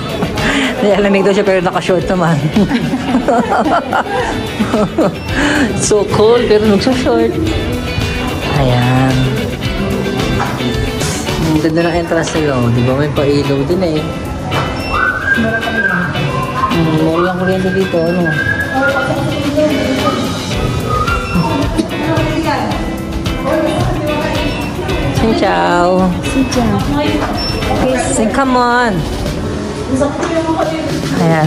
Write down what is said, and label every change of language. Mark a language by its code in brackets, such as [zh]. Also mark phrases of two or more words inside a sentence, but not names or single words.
[tl] Nilalamig daw siya pero naka-short naman. [en] So cold [tl] pero nagsa-short. Ayan. Ang ganda ng entrance nila. Diba may pa-ilaw din eh. Mawala lang kuryente dito, ano? [vi] Xin chào. Xin chào. [en] Xin come on. [tl] Ayan.